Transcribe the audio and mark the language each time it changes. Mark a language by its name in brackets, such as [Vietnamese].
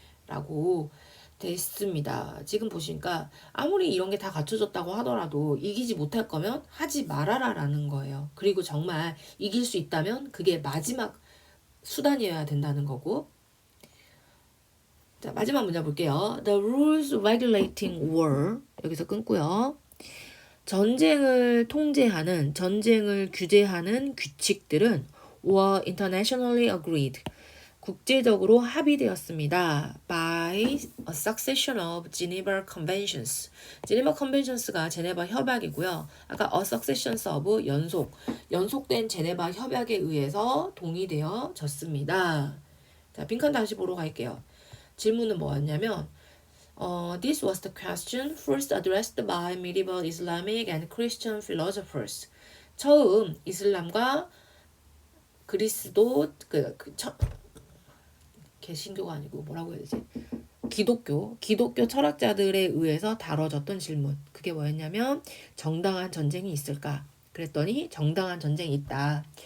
[Korean] 라고 됐습니다. 지금 보시니까 아무리 이런 게 다 갖춰졌다고 하더라도 이기지 못할 거면 하지 말아라 라는 거예요. 그리고 정말 이길 수 있다면 그게 마지막 수단이어야 된다는 거고 자 마지막 문제 볼게요. [English] The rules regulating war [Korean] 여기서 끊고요. 전쟁을 통제하는 전쟁을 규제하는 규칙들은 [English] were internationally agreed [Korean] 국제적으로 합의되었습니다. [English] by a succession of Geneva Conventions. [Korean] Geneva Conventions가 제네바 협약이고요. 아까 a succession of 연속된 제네바 협약에 의해서 동의되어졌습니다. 자, 빈칸 다시 보러 갈게요. 질문은 뭐였냐면 [English] This was the question first addressed by medieval Islamic and Christian philosophers. [Korean] 처음 이슬람과 그리스도 개신교가 아니고 뭐라고 해야 되지? 기독교 철학자들에 의해서 다뤄졌던 질문. 그게 뭐였냐면 정당한 전쟁이 있을까? 그랬더니 정당한 전쟁이 있다.